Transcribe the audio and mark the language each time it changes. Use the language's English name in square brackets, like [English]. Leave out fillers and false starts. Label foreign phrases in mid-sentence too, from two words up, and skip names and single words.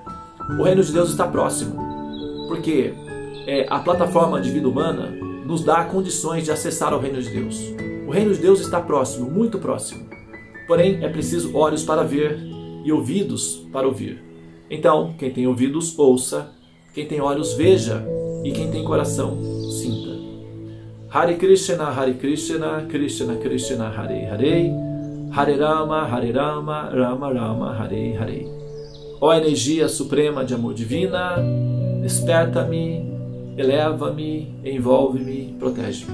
[Portuguese] O reino de Deus está próximo, porque a plataforma de vida humana nos dá condições de acessar ao reino de Deus. O reino de Deus está próximo, muito próximo. Porém, é preciso olhos para ver e ouvidos para ouvir. Então, quem tem ouvidos, ouça. Quem tem olhos, veja. E quem tem coração, sinta. [Sanskrit] Hare Krishna, Krishna Krishna, Hare Hare. Hare Rama, Rama Rama, Hare Hare. [Portuguese] Ó energia suprema de amor divina, desperta-me, eleva-me, envolve-me, protege-me.